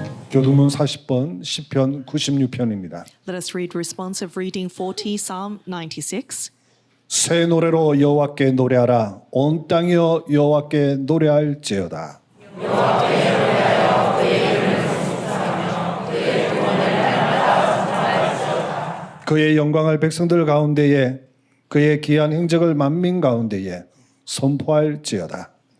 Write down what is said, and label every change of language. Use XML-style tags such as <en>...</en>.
<ko>교두문 40번 시편 96편입니다.</ko> <en>Let us read responsive reading 40, Psalm 96.</en> <ko>새 노래로 여호와께 노래하라. 온 땅이여 여호와께 노래할지어다. 그의 영광을 백성들 가운데에 그의 기한 행적을 만민 가운데에 선포할지어다.</ko>